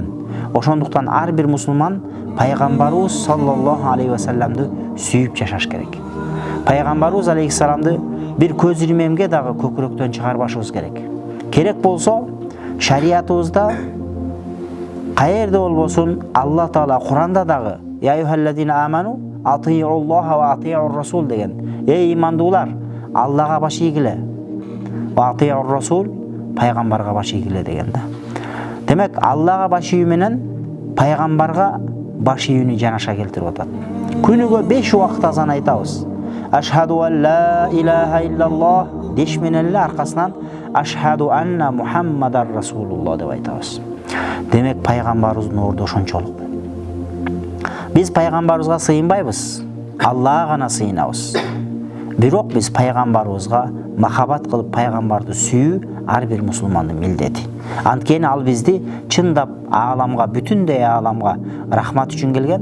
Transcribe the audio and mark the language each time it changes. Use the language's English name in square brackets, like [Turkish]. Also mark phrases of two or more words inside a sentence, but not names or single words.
[Kyrgyz] Ошондуктан ар бир мусулман пайгамбарыбыз [Arabic] صلى الله عليه وسلم [Kyrgyz] сүйүп жашаш керек. Пайгамбарыбыз алейхиссаламды бир көз ирмемге дагы көкүрөктөн чыгарбашыбыз керек. Керек болсо шариятыбызда каерде болбосун Алла Таала Куранда дагы [Arabic] "يا أيها الذين آمنوا أطيعوا الله وأطيعوا الرسول" [Kyrgyz] деген. Эй имандуулар, Аллага баш ийгиле. [Arabic] وأطيعوا الرسول, [Kyrgyz] пайгамбарга баш ийгиле деген да. Демек Аллага баш ийүү менен пайгамбарга баш ийүүнү жанаша келтирип атат. Күнүгө 5 убакыт азан айтабыз. [Arabic] أشهد أن لا إله إلا الله [Kyrgyz] деш менен эле аркасынан [Arabic] أشهد أن محمدا رسول الله [Kyrgyz] деп айтабыз. Демек пайгамбарыбыздын орду ошончолук. Биз пайгамбарыбызга сыйынбайбыз, Аллага гана сыйынабыз. Бирок биз пайгамбарыбызга махаббат кылып пайгамбарды сүйүү ар бир мусулмандын милдети. Анткени ал бизди чындап ааламга, бүтүндөй ааламга рахмат үчүн келген.